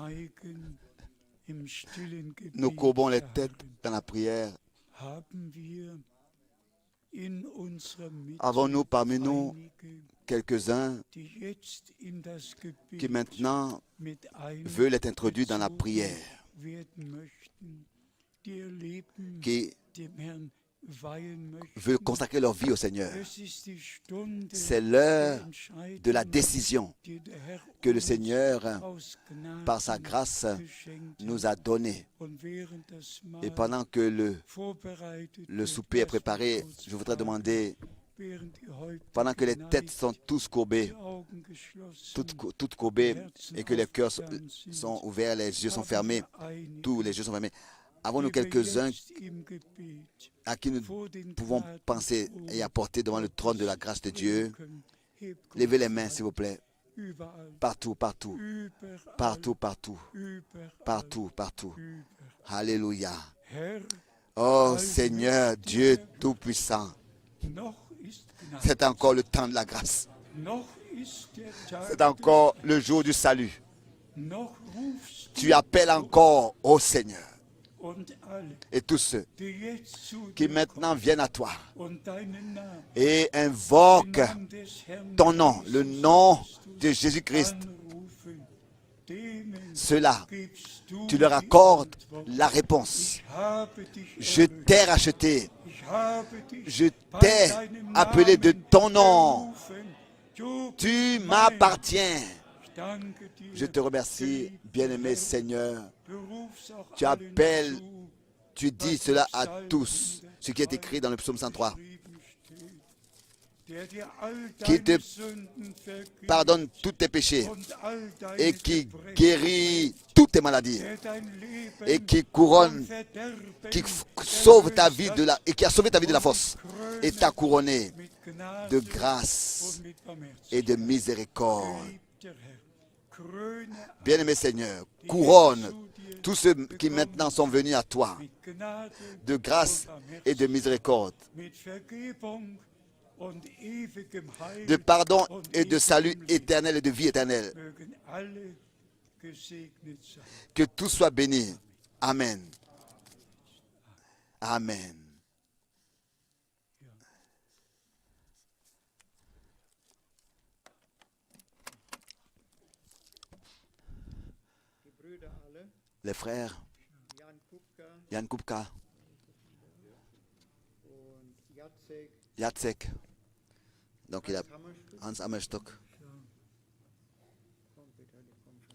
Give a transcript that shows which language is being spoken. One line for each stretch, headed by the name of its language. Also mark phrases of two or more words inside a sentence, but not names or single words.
German: Beugen im stillen
French: nous courbons les
German: Gebet
French: têtes dans la prière.
German: haben wir in unserer
French: Avons-nous
German: Mitte
French: parmi nous
German: einige,
French: quelques-uns
German: die jetzt in das
French: qui
German: Gebet
French: maintenant
German: mit
French: veulent être introduits dans la
German: einbezogen
French: prière,
German: werden möchten, die ihr Leben
French: qui
German: dem Herrn weihen
French: veulent
German: möchten.
French: consacrer leur vie au Seigneur?
German: Es ist die Stunde
French: C'est
German: der
French: l'heure
German: Entscheidung,
French: de la décision
German: die der Herr
French: que le
German: uns
French: Seigneur,
German: aus Gnaden
French: par sa grâce,
German: geschenkt
French: nous
German: hat.
French: a donnée.
German: Und während das
French: Et
German: Mahl
French: pendant que
German: vorbereitet
French: le
German: wird,
French: souper est
German: lass mich
French: préparé,
German: kurz
French: je voudrais
German: fragen,
French: demander,
German: während die Häupter
French: pendant que les
German: geneigt,
French: têtes sont tous courbées,
German: die Augen geschlossen,
French: toutes courbées,
German: Herzen
French: et que les cœurs
German: aufgetan sind,
French: sont ouverts, les yeux sont
German: haben
French: fermés,
German: wir einige,
French: tous les yeux sont fermés. Avons-nous
German: die wir
French: quelques-uns
German: jetzt im Gebet
French: à qui nous
German: vor den
French: pouvons penser
German: Gnadenthron
French: et apporter devant le trône de la
German: Gottes
French: grâce de
German: bringen
French: Dieu?
German: können? Hebt
French: Levez
German: kurz
French: les mains,
German: die
French: s'il vous plaît.
German: Hand. Überall,
French: Partout, partout,
German: überall,
French: partout, partout,
German: überall,
French: partout, partout.
German: überall. Alléluia. Herr,
French: Oh Seigneur, Dieu Tout-Puissant,
German: noch ist Gnade,
French: c'est encore le temps de la grâce.
German: noch ist der Tag
French: C'est encore le jour du salut.
German: noch rufst
French: Tu appelles encore au Seigneur.
German: und alle,
French: Et tous ceux
German: die jetzt zu
French: qui
German: dir
French: maintenant viennent à toi
German: kommen und deinen Namen,
French: et
German: den
French: invoquent
German: Namen des Herrn
French: ton nom, le Jesus nom Christus de Jésus-Christ,
German: anrufen, denen
French: ceux-là,
German: gibst du
French: tu leur
German: die
French: accordes
German: Antwort.
French: la réponse.
German: Ich habe dich
French: Je
German: erlöst.
French: t'ai racheté,
German: Ich habe dich
French: je
German: bei
French: t'ai
German: deinem
French: appelé de
German: Namen
French: ton nom.
German: gerufen. Du
French: Tu
German: bist mein.
French: m'appartiens.
German: Ich danke dir,
French: Je te remercie,
German: geliebter
French: bien-aimé
German: Herr.
French: Seigneur.
German: Du rufst auch
French: Tu
German: allen
French: appelles,
German: zu,
French: tu dis cela à tous, ce qui est écrit dans le psaume 103,
German: geschrieben steht, der dir all
French: qui
German: deine
French: te
German: Sünden vergibt
French: pardonne tous tes péchés
German: und all deine
French: et qui
German: Verbrechen,
French: guérit toutes tes maladies
German: der dein Leben
French: et qui
German: vom
French: couronne,
German: Verderben
French: qui sauve ta vie
German: erlöst
French: de la, et qui a sauvé ta vie de la force
German: hat,
French: et t'a couronné
German: mit Gnade
French: de grâce
German: und mit
French: et de
German: Barmherzigkeit.
French: miséricorde.
German: Geliebter Herr, kröne
French: Bien-aimé Seigneur, couronne tous ceux qui maintenant sont venus à toi
German: mit Gnade
French: de grâce
German: und
French: et de miséricorde,
German: mit Vergebung und ewigem Heil
French: de pardon
German: und
French: et de salut
German: ewigem Leben.
French: éternel et de vie éternelle.
German: Mögen alle gesegnet sein.
French: Que tout soit béni.
German: Amen. Amen. Die Brüder alle,
French: Les frères, Jan Kupka Jan Kupka,
German: und Jacek Jacek,
French: donc il a Hammerstück. Hans Hammerstock.
German: Komm bitte, die kommen schon.